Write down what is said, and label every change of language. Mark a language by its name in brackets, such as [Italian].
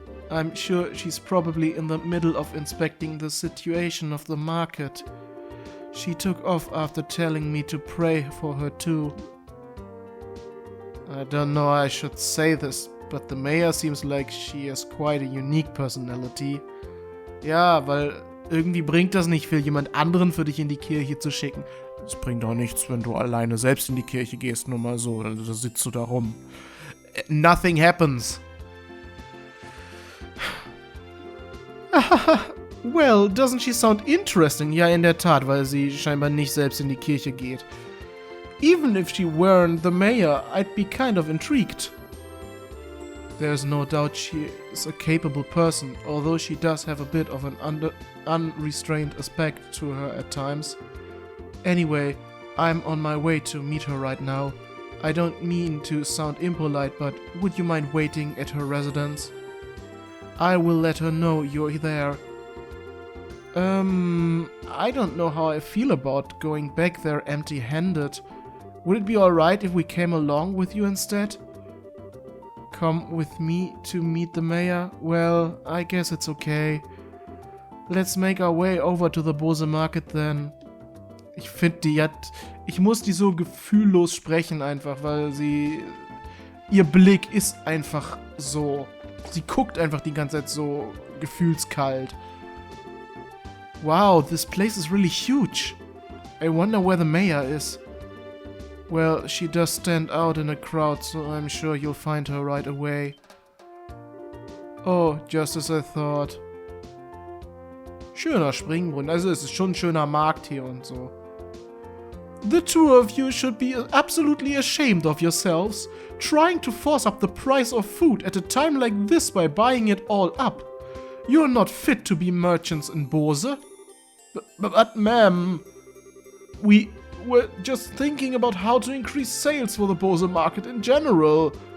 [English] I'm sure she's probably in the middle of inspecting the situation of the market. She took off after telling me to pray for her too. I don't know how I should say this, but the mayor seems like she has quite a unique personality. [German] Ja, weil irgendwie bringt das nicht viel, jemand anderen für dich in die Kirche zu schicken. Es bringt auch nichts, wenn du alleine selbst in die Kirche gehst, nur mal so, da sitzt du da rum. [English] Nothing happens. Well, doesn't she sound interesting? [German] Ja, in der Tat, weil sie scheinbar nicht selbst in die Kirche geht. [English] Even if she weren't the mayor, I'd be kind of intrigued. There's no doubt she is a capable person, although she does have a bit of an unrestrained aspect to her at times. Anyway, I'm on my way to meet her right now. I don't mean to sound impolite, but would you mind waiting at her residence? I will let her know you're there. I don't know how I feel about going back there empty-handed. Would it be alright if we came along with you instead? Come with me to meet the mayor? Well, I guess it's okay. Let's make our way over to the Bose Market then. [German] Ich finde, ich muss die so gefühllos sprechen einfach, weil ihr Blick ist einfach so, sie guckt einfach die ganze Zeit so gefühlskalt. [English] Wow, this place is really huge. I wonder where the mayor is. Well, she does stand out in a crowd, so I'm sure you'll find her right away. Oh, just as I thought. [German] Schöner Springbrunnen, also es ist schon ein schöner Markt hier und so. [English] The two of you should be absolutely ashamed of yourselves, trying to force up the price of food at a time like this by buying it all up. You're not fit to be merchants in Bose. But ma'am, we were just thinking about how to increase sales for the Bose market in general.